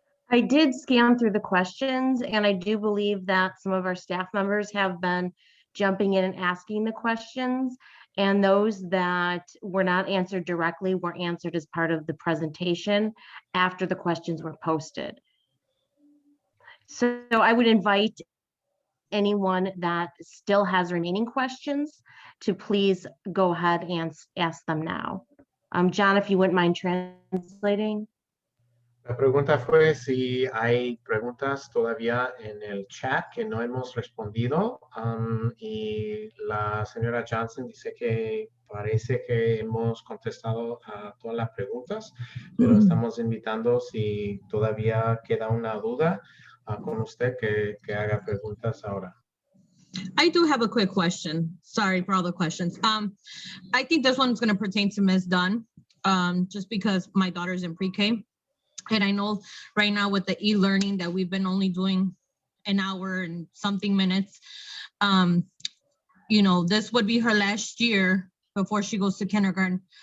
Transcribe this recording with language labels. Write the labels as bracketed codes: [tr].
[en] I did scan through the questions, and I do believe that some of our staff members have been jumping in and asking the questions, and those that were not answered directly were answered as part of the presentation after the questions were posted. So I would invite anyone that still has remaining questions to please go ahead and ask them now. John, if you wouldn't mind translating. [es] La pregunta fue si hay preguntas todavía en el chat que no hemos respondido, y la señora Johnson dice que parece que hemos contestado a todas las preguntas, pero estamos invitando si todavía queda una duda con usted que haga preguntas ahora. [en] I do have a quick question. Sorry for all the questions. I think this one's going to pertain to Ms. Dunn, just because my daughter's in pre-K. And I know right now with the e-learning that we've been only doing an hour and something minutes, this would be her last year before she goes to kindergarten.